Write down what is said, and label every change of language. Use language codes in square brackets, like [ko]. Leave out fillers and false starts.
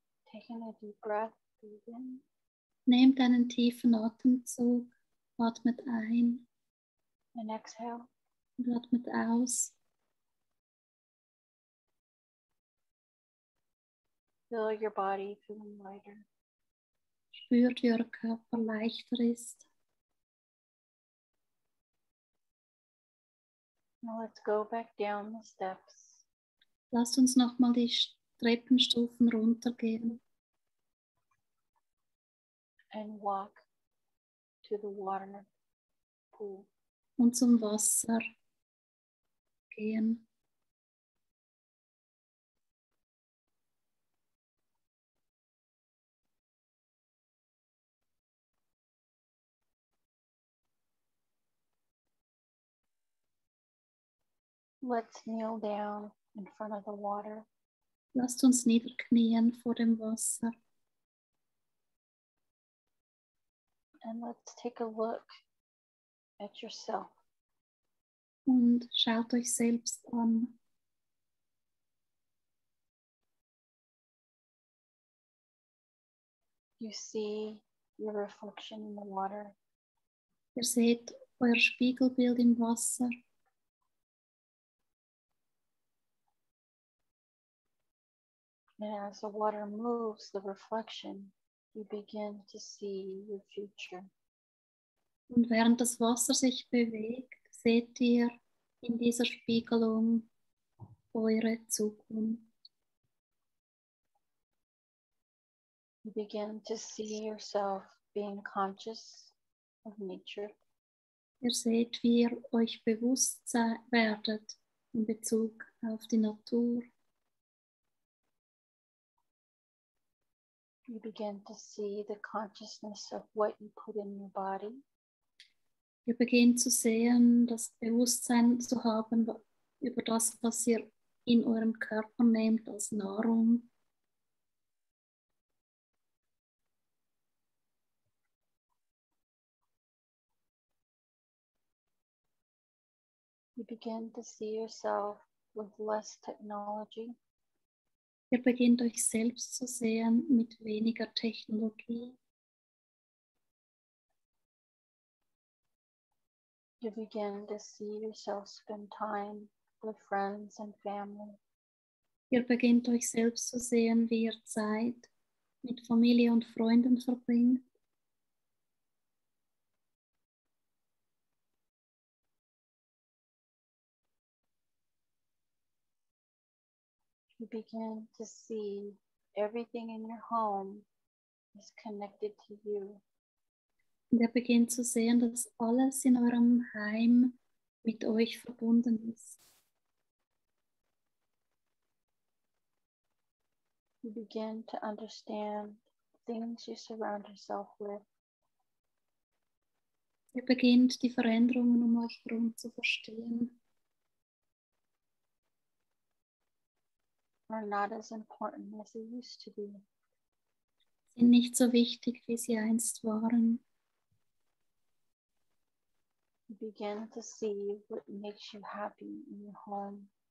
[en] Taking a deep breath, breathe in [de] Nehmt einen tiefen Atemzug, atmet ein [en] and exhale. [de] und atmet aus. [en] Feel your body feeling lighter. [de] Spürt, wie euer Körper leichter ist. [en] Now let's go back down the steps. [de] Lasst uns nochmal die Treppenstufen runtergehen [en] And walk to the water pool. [de] und zum Wasser gehen. [en] Let's kneel down in front of the water [de] Lasst uns niederknien vor dem Wasser [en] and let's take a look at yourself. [de] und schaut euch selbst an. [en] You see your reflection in the water. [de] Ihr seht euer Spiegelbild im Wasser. [en] And as the water moves, the reflection, you begin to see your future. [de] Und während das Wasser sich bewegt, seht ihr in dieser Spiegelung eure Zukunft. [en] You begin to see yourself being conscious of nature. [de] Ihr seht, wie ihr euch bewusst werdet in Bezug auf die Natur. [en] You begin to see the consciousness of what you put in your body. [de] Ihr beginnt zu sehen, das Bewusstsein zu haben über das, was ihr in euren Körper nehmt als Nahrung. [en] You begin to see yourself with less technology. [de] Ihr beginnt euch selbst zu sehen mit weniger Technologie. [en] You begin to see yourself spend time with friends and family. [de] Ihr beginnt euch selbst zu sehen, wie ihr Zeit mit Familie und Freunden verbringt. [en] You begin to see everything in your home is connected to you. [de] Und ihr beginnt zu sehen, dass alles in eurem Heim mit euch verbunden ist. [en] You begin to understand things you surround yourself with. [de] Ihr beginnt die Veränderungen um euch herum zu verstehen. [en] Are not as important as they used to be. [de] Sind nicht so wichtig, wie sie einst waren. [en] You begin to see what makes you happy in your home.